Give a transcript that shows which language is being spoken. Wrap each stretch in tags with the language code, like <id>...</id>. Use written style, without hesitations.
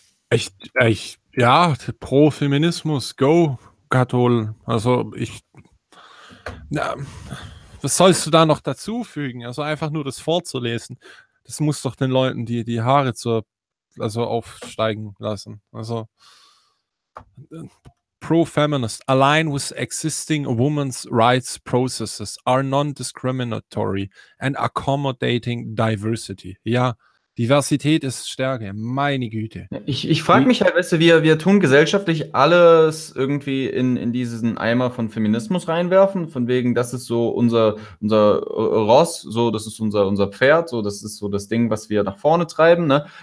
<de>Echt, ja, pro Feminismus, go. Katholen. Also ich, ja, was sollst du da noch dazu fügen? Also einfach nur das vorzulesen, das muss doch den Leuten die Haare zur, also aufsteigen lassen.</de> <en>Also pro-feminist, align with existing women's rights processes, are non-discriminatory and accommodating diversity.</en> <de>Ja, Diversität ist Stärke, meine Güte. Ich frage mich halt, weißt du, wir tun gesellschaftlich alles irgendwie in diesen Eimer von Feminismus reinwerfen, von wegen, das ist so unser Ross, so das ist unser Pferd, so das ist so das Ding, was wir nach vorne treiben, ne?</de>